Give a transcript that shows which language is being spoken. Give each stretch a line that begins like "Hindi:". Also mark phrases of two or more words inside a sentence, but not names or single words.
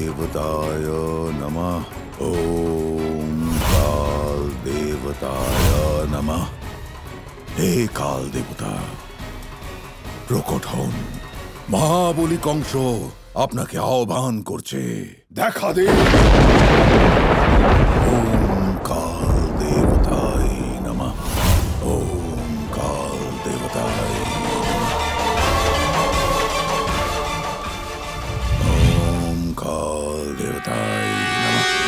Sanskrit: देवताय नमः। ओम काल देवताय नमः। हे काल देवता
Bangla: প্রকট হন। মহাবলী কংস আপনাকে আহ্বান করছে, দেখা দিন।
Sanskrit: ওম কাল দেবতায় নমঃ। ওম কাল দেবতায় ওম কাল দেবতায় নমঃ।